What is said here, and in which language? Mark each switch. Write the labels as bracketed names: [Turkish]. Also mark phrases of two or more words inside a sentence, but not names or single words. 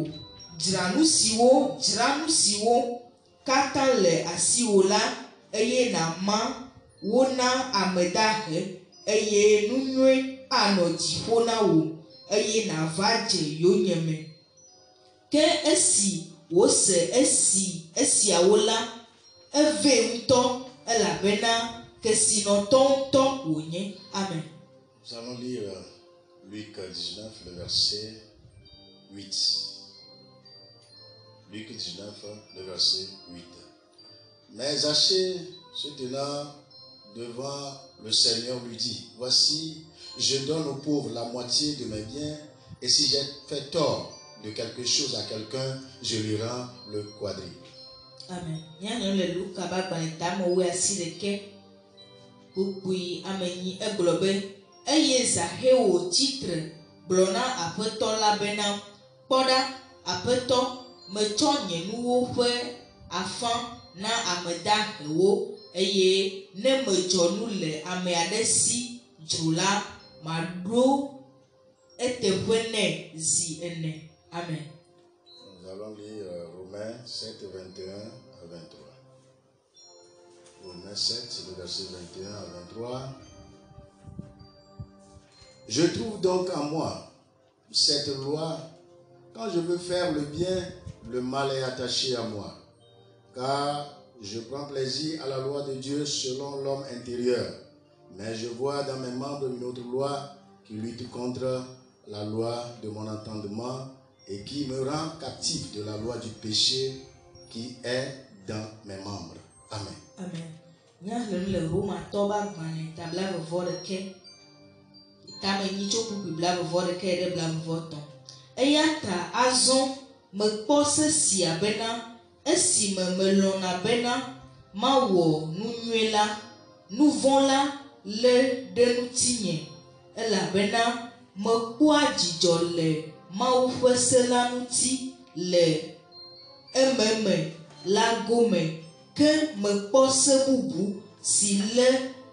[Ewe] Dzra nu siwo katã le asiwò la, eye nàma wo na ame dahe, eye nu nyui anɔ dziƒo na wò, eye nàva dze yonyeme. Ke esi wòse esiawo la, eve ŋutɔ elabena kesinɔtɔ ŋutɔ wònye. Amen. [French] Nous allons lire Luc 19, le verset 8. Luc 19, le verset 8. Mais Zachée, se tenant devant le Seigneur lui dit, voici, je donne aux pauvres la moitié de mes biens, et si j'ai fait tort de quelque chose à quelqu'un, je lui rends le quadruple. Amen. [Ewe] Blona apeto la bena poda apeto mecho nye nuwo ƒe afan na ameda hewo eye ne medzo nu le ame aɖe si dzo la maɖo eteƒe ne zi ene. Amen. [French] Nous allons lire Romains 7, 21 à 23. Romains 7, c'est le verset 21 à 23. Je trouve donc en moi cette loi. Quand je veux faire le bien, le mal est attaché à moi. Car je prends plaisir à la loi de Dieu selon l'homme intérieur. Mais je vois dans mes membres une autre loi qui lutte contre la loi de mon entendement et qui me rend captif de la loi du péché qui est dans mes membres. Amen. Amen. [Ewe] Eyata azon me kpɔ sesia bena esi me lɔna bena mawɔ nu nyuie la nu vɔ̃ la le ɖe ŋutinye elabena mekpɔa dzidzɔ le Mawu ƒe se la ŋuti le ememe la gome ke mekpɔ se bubu si le